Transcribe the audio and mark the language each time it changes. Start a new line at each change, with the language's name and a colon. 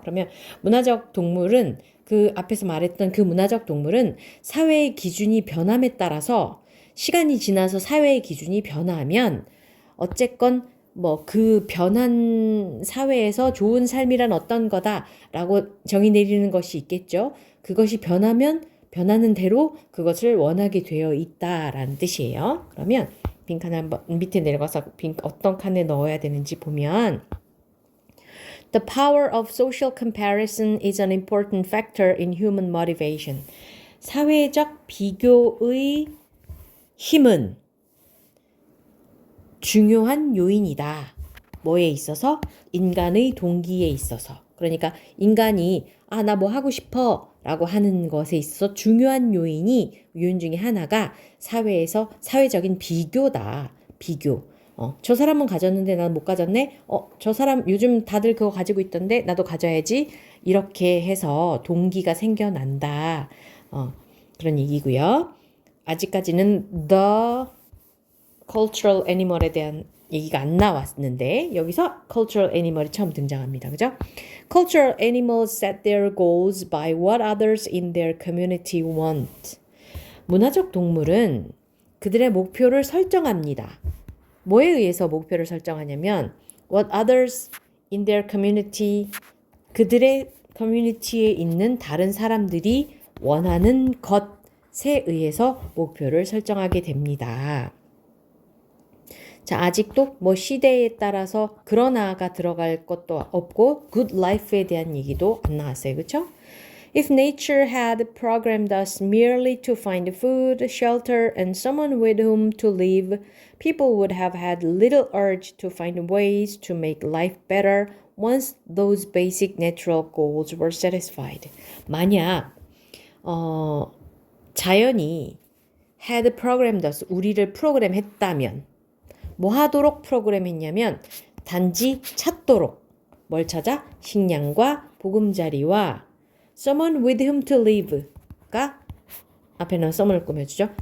Korean: 그러면 문화적 동물은, 그 앞에서 말했던 그 문화적 동물은 사회의 기준이 변함에 따라서, 시간이 지나서 사회의 기준이 변화하면 어쨌건 뭐 그 변한 사회에서 좋은 삶이란 어떤 거다라고 정의 내리는 것이 있겠죠. 그것이 변하면 변하는 대로 그것을 원하게 되어 있다라는 뜻이에요. 그러면 빈칸 한번 밑에 내려가서 어떤 칸에 넣어야 되는지 보면,
English: The power of social comparison is an important factor in human motivation.
Korean: 사회적 비교의 힘은 중요한 요인이다. 뭐에 있어서? 인간의 동기에 있어서. 그러니까 인간이 나 뭐 하고 싶어 라고 하는 것에 있어서 중요한 요인 중에 하나가 사회에서 사회적인 비교다. 비교. 저 사람은 가졌는데 난 못 가졌네. 저 사람 요즘 다들 그거 가지고 있던데 나도 가져야지. 이렇게 해서 동기가 생겨난다. 그런 얘기고요. 아직까지는
English: the cultural animal
Korean: 에 대한 얘기가 안 나왔는데 여기서 cultural animal이 처음 등장합니다. 그죠?
English: Cultural animals set their goals by what others in their community want.
Korean: 문화적 동물은 그들의 목표를 설정합니다. 뭐에 의해서 목표를 설정하냐면
English: what others in their community,
Korean: 그들의 커뮤니티에 있는 다른 사람들이 원하는 것에 의해서 목표를 설정하게 됩니다. 자, 아직도 뭐 시대에 따라서 그러나가 들어갈 것도 없고 good life에 대한 얘기도 안 나왔어요. 그렇죠?
English: If nature had programmed us merely to find food, shelter, and someone with whom to live, people would have had little urge to find ways to make life better once those basic natural goals were satisfied.
Korean: 만약 자연이
English: had programmed us,
Korean: 우리를 프로그램했다면, 뭐 하도록 프로그램했냐면 단지 찾도록, 뭘 찾아? 식량과 보금자리와
English: someone with whom to live
Korean: 가 앞에는 someone을 꾸며주죠.